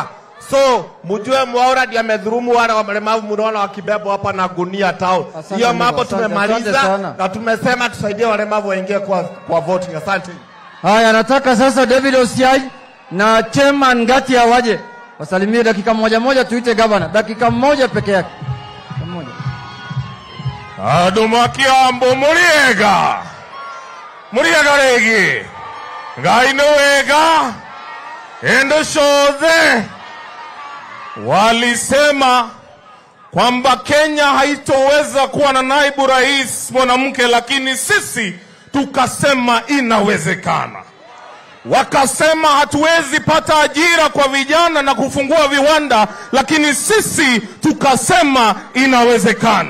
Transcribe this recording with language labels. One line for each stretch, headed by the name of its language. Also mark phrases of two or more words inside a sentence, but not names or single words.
Swahili: So mjue Mwaura ndiye amedhulumu wale walemavu mnaona wakibebwa hapa na gunia town. Hiyo mambo tumemaliza na tumesema tusaidie walemavu waingie kwa voting. Asante. Haya, nataka sasa David Osiai na Chairman Ngatia waje wasalimie dakika moja, tuite gavana dakika moja peke yake.
Kikuyu: Aduma Kiambu muriega regi Ngai nĩ wega endo ciothe.
Swahili: Walisema kwamba Kenya haitoweza kuwa na naibu rais mwanamke, lakini sisi tukasema inawezekana. Wakasema hatuwezi pata ajira kwa vijana na kufungua viwanda, lakini sisi tukasema inawezekana.